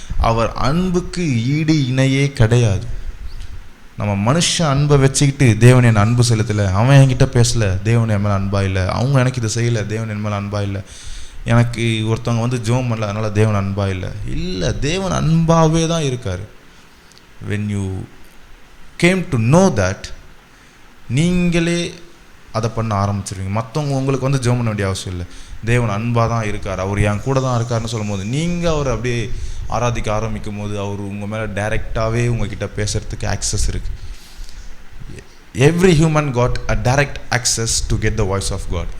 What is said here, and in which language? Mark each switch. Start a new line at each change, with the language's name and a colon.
Tamil: அவர் அன்புக்கு ஈடு இணையே கிடையாது. நம்ம மனுஷன் அன்பை வச்சுக்கிட்டு தேவன் என் அன்பு செலுத்தலை, அவன் என்கிட்ட பேசலை, தேவன் என் மேலே அன்பா இல்லை, அவங்க எனக்கு இதை செய்யலை, தேவன் என் மேலே அன்பா இல்லை, எனக்கு ஒருத்தவங்க வந்து ஜெபம் பண்ணல அதனால் தேவன் அன்பா இல்லை. இல்லை, தேவன் அன்பாகவே தான் இருக்கார்.
English: when you came to know that,
Tamil: நீங்களே அதை பண்ண ஆரம்பிச்சிருவீங்க. மற்றவங்க உங்களுக்கு வந்து ஜெபம் பண்ண வேண்டிய அவசியம் இல்லை. தேவன் அன்பாக தான் இருக்கார், அவர் என் கூட தான் இருக்காருன்னு சொல்லும் போது நீங்கள் அவர் அப்படியே ஆராதிக்க ஆரம்பிக்கும் போது அவர் உங்கள் மேலே டைரெக்டாகவே உங்ககிட்ட பேசுகிறதுக்கு ஆக்சஸ் இருக்குது.
English: Every human got a direct access to get the voice of God.